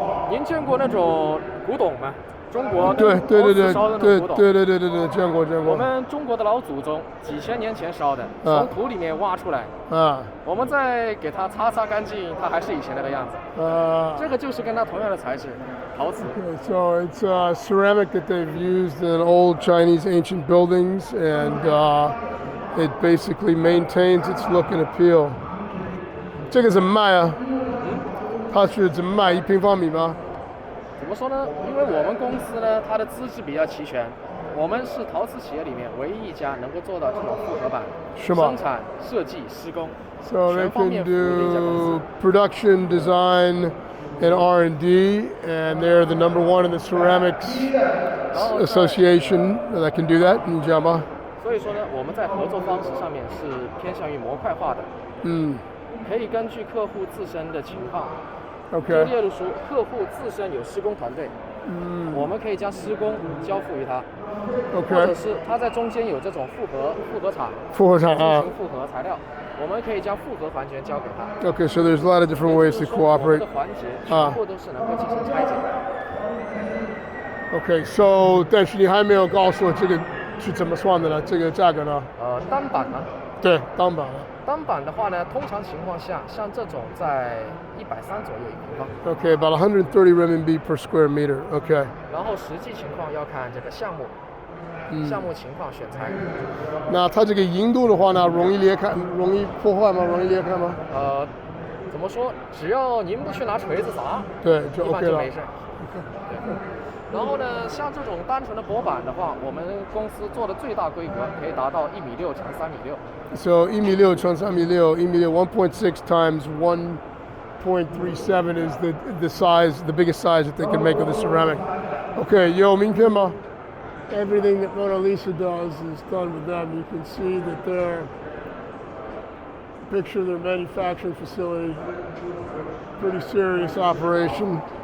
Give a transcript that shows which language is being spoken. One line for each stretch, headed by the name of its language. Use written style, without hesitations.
Chinese: 您见过那种古董吗？中国对，烧的那种古董。对，见过。我们中国的老祖宗几千年前烧的，从土里面挖出来，我们再给它擦干净，它还是以前那个样子。这个就是跟它同样的材质，陶瓷。
English: So it's ceramic that they've used in old Chinese ancient buildings, and it basically maintains its look and appeal.
Chinese: 这个怎么卖啊？它是怎么卖？1平方米吗？怎么说呢？因为我们公司呢，它的资质比较齐全，我们是陶瓷企业里面唯一一家能够做到这种复合板生产、设计、施工，
English: So they can do production, design, and R&D, and they're the #1 in the ceramics association that can do that.
Chinese: 你知道吗？所以说呢，我们在合作方式上面是偏向于模块化的。可以根据客户自身的情况。
English: Okay.
Chinese: 例如说，客户自身有施工团队，我们可以将施工交付于他，或者是他在中间有这种复合厂进行复合材料，我们可以将复合环节交给他。
English: Okay, so there's a lot of different ways to cooperate.
Chinese: 的环节全部都是能够进行拆解。
English: Okay, so
Chinese: 但是你还没有告诉我这个是怎么算的呢？这个价格呢？单板呢？对，单板的。单板的话呢，通常情况下，像这种在130左右一平方。
English: Okay, about 130 RMB per square meter. Okay.
Chinese: 然后实际情况要看这个项目，项目情况选材。那它这个银度的话呢，容易裂开，容易破坏吗？容易裂开吗？怎么说？只要您不去拿锤子砸，对，就 OK 了。一般就没事。对。然后呢，像这种单纯的薄板的话，我们公司做的最大规格可以达到1.6米乘3.6米。
English: So
Chinese: 1.6米乘3.6米，
English: 1.6 1.6 times 1.37 is the size, the biggest size that they can make of the ceramic. Okay,
Chinese: 有名片吗？
English: Everything that Mona Lisa does is done with them. You can see that their picture of their manufacturing facility, pretty serious operation.